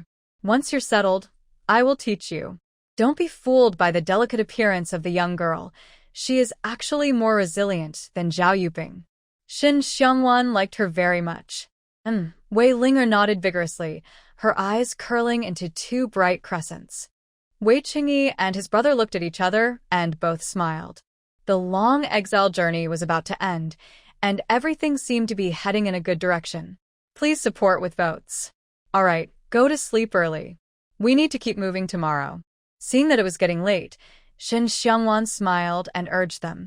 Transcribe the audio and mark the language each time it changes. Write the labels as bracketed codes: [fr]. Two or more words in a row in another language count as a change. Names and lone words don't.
[en] "Once you're settled, I will teach you." Don't be fooled by the delicate appearance of the young girl. She is actually more resilient than Zhao Yuping. Shin Xiongwan liked her very much. Wei Linger nodded vigorously, her eyes curling into two bright crescents. Wei Qinghe and his brother looked at each other and both smiled. The long exile journey was about to end, and everything seemed to be heading in a good direction. Please support with votes. All right, go to sleep early. We need to keep moving tomorrow. Seeing that it was getting late, Shin Xiongwan smiled and urged them.